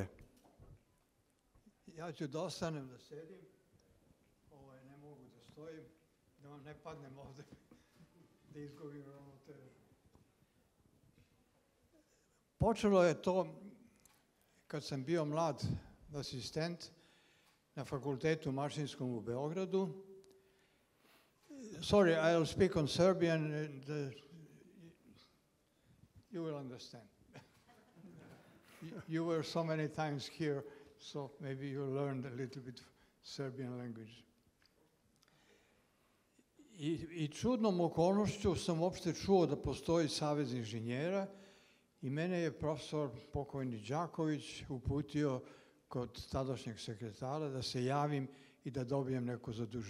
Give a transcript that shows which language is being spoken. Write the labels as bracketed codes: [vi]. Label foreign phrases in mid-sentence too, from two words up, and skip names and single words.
[sr] Ja ću da ostanem da sedim, ne mogu da stojim, da vam ne padnem ovde, da izgubim ravnotežu. Počelo je to kad sam bio mlad asistent na fakultetu mašinskom u Beogradu. [en] Sorry, I'll speak on Serbian, and you will understand. You were so many times here, so maybe you learned a little bit Serbian language. [sr] I čudnom okolnošću sam uopšte čuo da postoji Savez inženjera i mene je profesor pokojni Đaković uputio kod tadašnjeg sekretara da se javim i da dobijem neko zaduženje.